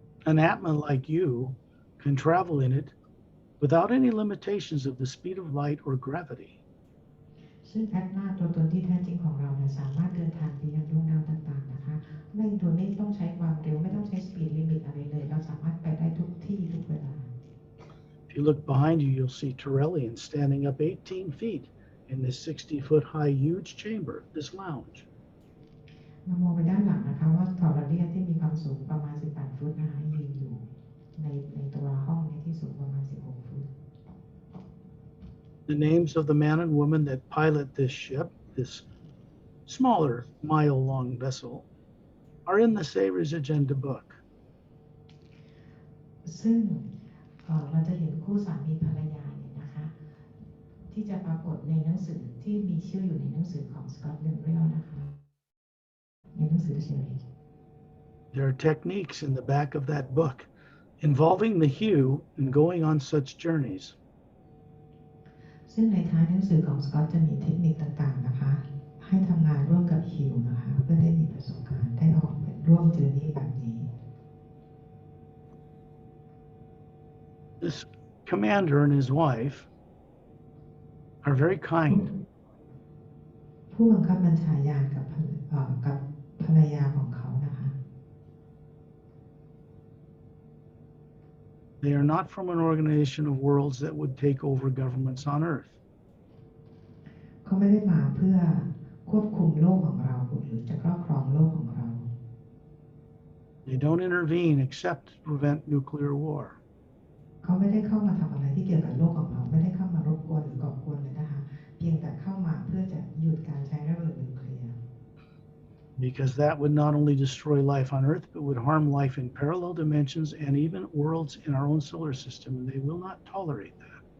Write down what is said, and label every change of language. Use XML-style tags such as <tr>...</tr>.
<en>An Atma like you can travel in it without any limitations of the speed of light or gravity.</en> <th>ซึ่งแอดมาตัวตนที่แท้จริงของเราเนี่ยสามารถเดินทางไปยังดวงดาวต่างๆนะคะไม่โดยไม่ต้องใช้ความเร็วไม่ต้องใช้สปีดลิมิตอะไรเลยเราสามารถไปได้ทุกที่ทุกเวลา</th> <en>If you look behind you, you'll see Trinary standing up 18 feet in this 60-foot high huge chamber, this lounge.</en> <th>เรามองไปด้านหลังนะคะว่าทอร์เรียที่มีความสูงประมาณ18 ฟุตนะคะยืนอยู่ในตัวห้องนี้ที่สูงประมาณ16 ฟุต</th> <en>The names of the man and woman that pilot this ship, this smaller mile-long vessel, are in the Savior's Agenda book.</en> <th>ซึ่งเราจะเห็นคู่สามีภรรยาเนี่ยนะคะที่จะปรากฏในหนังสือที่มีชื่ออยู่ในหนังสือของ Scott Lemriel นะคะในหนังสือเฉย</th> <en>There are techniques in the back of that book involving the hue in going on such journeys.</en> <th>ซึ่งในท้ายหนังสือของ Scott จะมีเทคนิคต่างๆนะคะให้ทำงานร่วมกับฮิวนะคะเพื่อได้มีประสบการณ์ได้ออกไปร่วมเจอร์นี่แบบนี้</th> <en>This commander and his wife are very kind.</en> <th>ผู้บังคับบัญชายานกับภรรยาของเขานะคะ</th> <en>They are not from an organization of worlds that would take over governments on Earth.</en> <th>เขาไม่ได้มาเพื่อควบคุมโลกของเราหรือจะครอบครองโลกของเรา</th> <en>They don't intervene except to prevent nuclear war.</en> <th>เขาไม่ได้เข้ามาทำอะไรที่เกี่ยวกับโลกของเราไม่ได้เข้ามารบกวนหรือก่อกวนเลยนะคะเพียงแต่เข้ามาเพื่อจะหยุดการใช้ระเบิดนิวเคลียร์</th> <en>Because that would not only destroy life on Earth, but would harm life in parallel dimensions and even worlds in our own solar system, and they will not tolerate that.</en>